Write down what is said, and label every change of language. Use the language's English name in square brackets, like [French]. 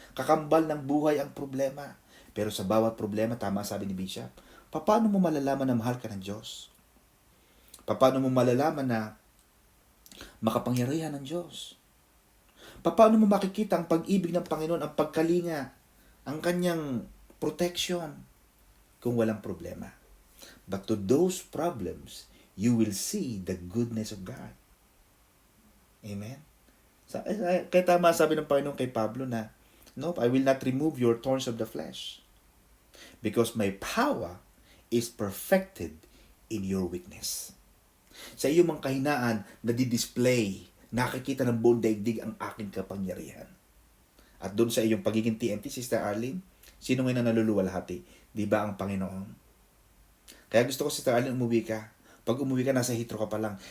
[Filipino] Kakambal ng buhay ang problema. Pero sa bawat problema, tama sabi ni Bishop, paano mo malalaman na mahal ka ng Diyos? Paano mo malalaman na makapangyarihan ng Diyos? Paano mo makikita ang pag-ibig ng Panginoon, ang pagkalinga, ang kanyang protection kung walang problema? [English] But to those problems, you will see the goodness of God. Amen? [Filipino] Kaya tama sabi ng Panginoon kay Pablo na, [English] nope, I will not remove your thorns of the flesh because my power is perfected in your weakness. [Filipino] Sa iyong mga kahinaan, nadidisplay, nakikita ng buong daigdig ang aking kapangyarihan. At doon sa iyong pagiging TNT, Sister Arlene, sino ngayon na naluluwalhati? Di ba ang Panginoon? Kaya gusto ko, Sister Arlene, umuwi ka. Pag umuwi ka, nasa Heathrow ka pa lang.